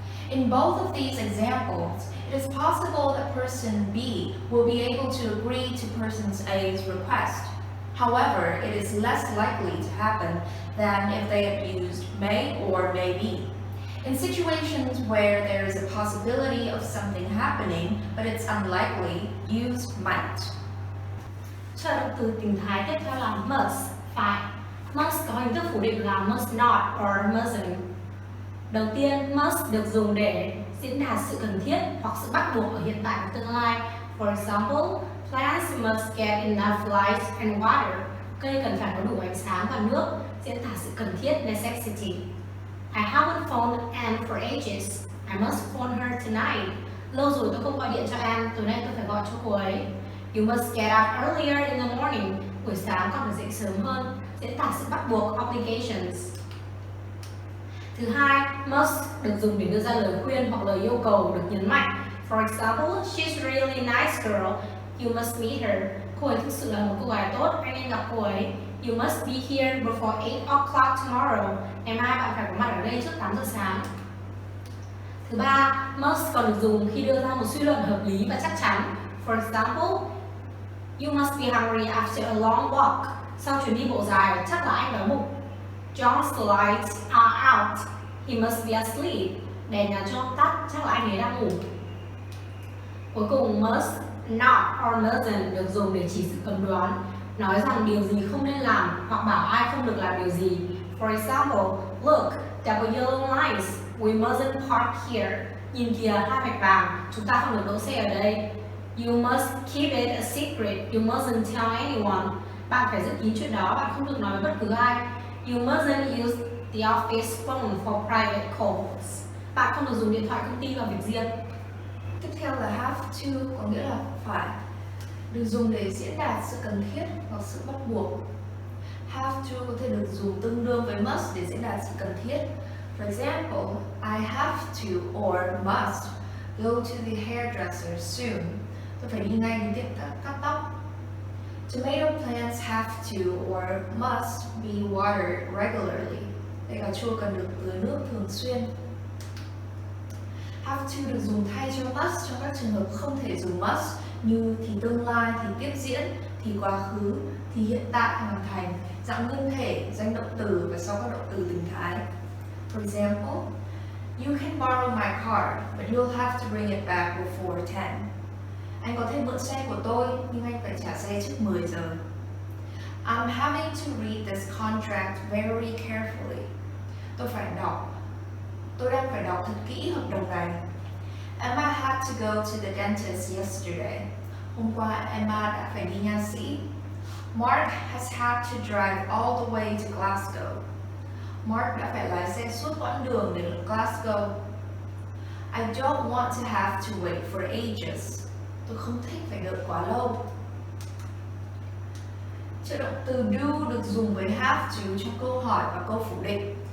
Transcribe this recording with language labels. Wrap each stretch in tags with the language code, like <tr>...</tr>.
<en>In both of these examples, it is possible that person B will be able to agree to person A's request. However, it is less likely to happen than if they had used may or may be. In situations where there is a possibility of something happening, but it's unlikely, use might.</en> <vi>Trợ động từ tình thái tiếp theo là must, phải. Must có hình thức phủ định là must not or mustn't. Đầu tiên, must được dùng để diễn đạt sự cần thiết hoặc sự bắt buộc ở hiện tại và tương lai.</vi> <en>For example, plants must get enough light and water.</en> <vi>Cây cần phải có đủ ánh sáng và nước, diễn tả sự cần thiết necessity.</vi> <en>I haven't phoned Anne for ages. I must phone her tonight.</en> <vi>Lâu rồi tôi không gọi điện cho Anne, tối nay tôi phải gọi cho cô ấy.</vi> <en>You must get up earlier in the morning.</en> <vi>Buổi sáng con phải dậy sớm hơn, diễn tả sự bắt buộc obligations. Thứ hai, must được dùng để đưa ra lời khuyên hoặc lời yêu cầu được nhấn mạnh.</vi> <en>For example, she's a really nice girl. You must meet her.</en> <vi>Cô ấy thực sự là một cô gái tốt, anh nên gặp cô ấy.</vi> <en>You must be here before 8 o'clock tomorrow.</en> <vi>Ngày mai bạn phải có mặt ở đây trước 8 giờ sáng. Thứ ba, must còn được dùng khi đưa ra một suy luận hợp lý và chắc chắn.</vi> <en>For example, you must be hungry after a long walk.</en> <vi>Sau chuyến đi bộ dài, chắc là anh đói bụng.</vi> <en>John's lights are out. He must be asleep.</en> <vi>Đèn nhà John tắt, chắc là anh ấy đang ngủ. Cuối cùng, must, not or mustn't được dùng để chỉ sự cấm đoán, nói rằng điều gì không nên làm hoặc bảo ai không được làm điều gì.</vi> <en>For example, look, there were yellow lines. We mustn't park here.</en> <vi>Nhìn kìa, hai vạch vàng, chúng ta không được đỗ xe ở đây.</vi> <en>You must keep it a secret. You mustn't tell anyone.</en> <vi>Bạn phải giữ kín chuyện đó, bạn không được nói với bất cứ ai.</vi> <en>You mustn't use the office phone for private calls.</en> <vi>Bạn không được dùng điện thoại công ty vào việc riêng. Tiếp theo là have to, có nghĩa là phải, được dùng để diễn đạt sự cần thiết hoặc sự bắt buộc. Have to có thể được dùng tương đương với must để diễn đạt sự cần thiết.</vi> <en>For example, I have to or must go to the hairdresser soon.</en> <vi>Tôi phải đi ngay đến tiệm cắt tóc.</vi> <en>Tomato plants have to or must be watered regularly.</en> <vi>Cây cà chua cần được tưới nước thường xuyên. Have to được dùng thay cho must trong các trường hợp không thể dùng must như thì tương lai, thì tiếp diễn, thì quá khứ, thì hiện tại hoàn thành, dạng nguyên thể, danh động từ và sau các động từ tình thái.</vi> <en>For example, you can borrow my card, but you'll have to bring it back before 10.</en> <vi>Anh có thể mượn xe của tôi, nhưng anh phải trả xe trước 10 giờ.</vi> <en>I'm having to read this contract very carefully.</en> <vi>Tôi đang phải đọc thật kỹ hợp đồng này.</vi> <en>Emma had to go to the dentist yesterday.</en> <vi>Hôm qua Emma đã phải đi nha sĩ.</vi> <en>Mark has had to drive all the way to Glasgow.</en> <vi>Mark đã phải lái xe suốt quãng đường đến Glasgow.</vi> <en>I don't want to have to wait for ages.</en> <vi>Tôi không thích phải đợi quá lâu. Trợ động từ do được dùng với have to trong câu hỏi và câu phủ định.</vi>